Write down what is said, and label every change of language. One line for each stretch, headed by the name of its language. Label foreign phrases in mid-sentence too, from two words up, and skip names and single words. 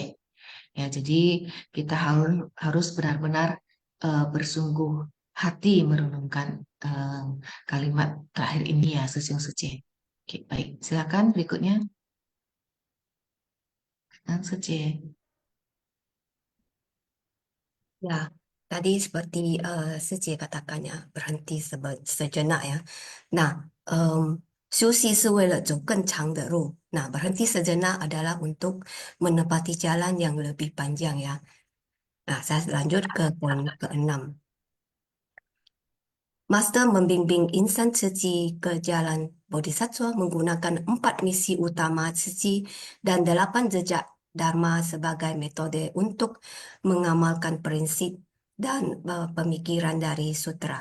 Indonesian: Ya, jadi kita harus benar-benar bersungguh hati merenungkan kalimat terakhir ini ya, Susyong Sece. Oke, baik. Silakan berikutnya. Kang Sece. Ya, tadi seperti Sece katakannya, berhenti sejenak ya. Nah,
Chinese: 休息是为了走更长的路.
Indonesian: Nah, berhenti sejenak adalah untuk menepati jalan yang lebih panjang ya. Nah, saya lanjut ke poin ke-6. Master membimbing insan Tzu ke jalan Bodhisattva menggunakan 4 misi utama Tzu dan 8 jejak Dharma sebagai metode untuk mengamalkan prinsip dan pemikiran dari sutra.